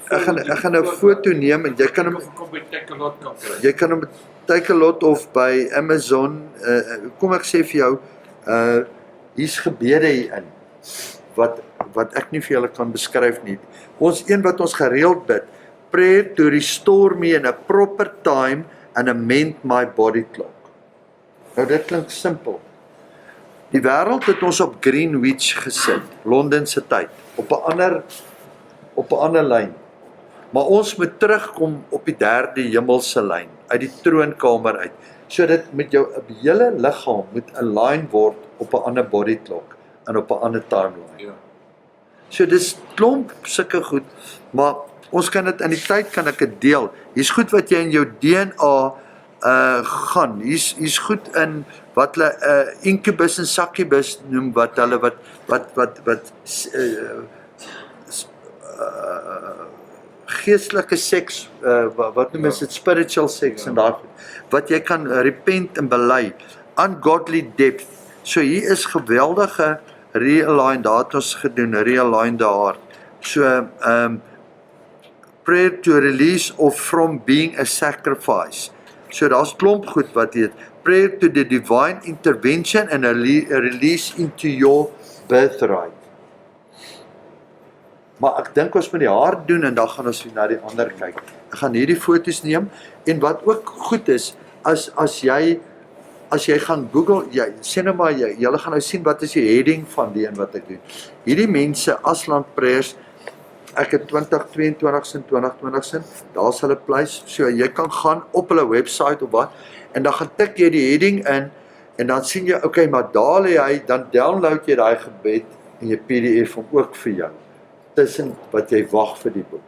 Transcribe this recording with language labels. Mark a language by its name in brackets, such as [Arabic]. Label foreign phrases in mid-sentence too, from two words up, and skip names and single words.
[Afrikaans] Ek gaan 'n foto neem en jy kan hom kom by Takealot kan kry. Jy kan hom Takealot of by Amazon, kom ek sê vir jou, hier's gebede hierin wat ek nie vir julle kan beskryf nie. Ons een wat ons gereeld bid, [English] prayer to restore me in a proper time and amend my body clock. [Afrikaans] Nou dit klink simpel. Die wêreld het ons op Greenwich gesit, Londen se tyd, op 'n ander lyn. Maar ons moet terugkom op die derde hemelse lyn, uit die troonkamer uit, sodat met jou hele liggaam moet align word op 'n ander [English] body clock [Afrikaans] en op 'n ander timeline. Ja. So dis klomp sulke goed, maar ons kan dit in die tyd kan ek dit deel. Hier's goed wat jy in jou DNA gaan. Hier's goed in wat hulle incubus en succubus noem, wat hulle geestelike seks, wat noem is dit, [English] spiritual sex [Afrikaans] en daai goed, wat jy kan repent en bely, [English] ungodly depth. [Afrikaans] So hier is geweldige realign, daar het ons gedoen, [English] realign the heart. So prayer to release of from being a sacrifice. [Afrikaans] So daar's klomp goed wat dit, [English] prayer to the divine intervention and a release into your birthright. [Afrikaans] Maar ek dink ons moet die hart doen en dan gaan ons na die ander kyk. Ek gaan hierdie foto's neem en wat ook goed is, as jy gaan Google, sê nou maar, julle gaan nou sien wat is die heading van die en wat ek doen. Hierdie mense, Asland Prayers, ek het 2022 sin, 2020 sin, daar's hulle place, so jy kan gaan op hulle website of wat, en dan gaan tik jy die heading in, en dan sien jy, okay, maar daar lê hy, dan download jy daai gebed, en jy PDF hom ook vir jou, tussen wat jy wag vir die boek.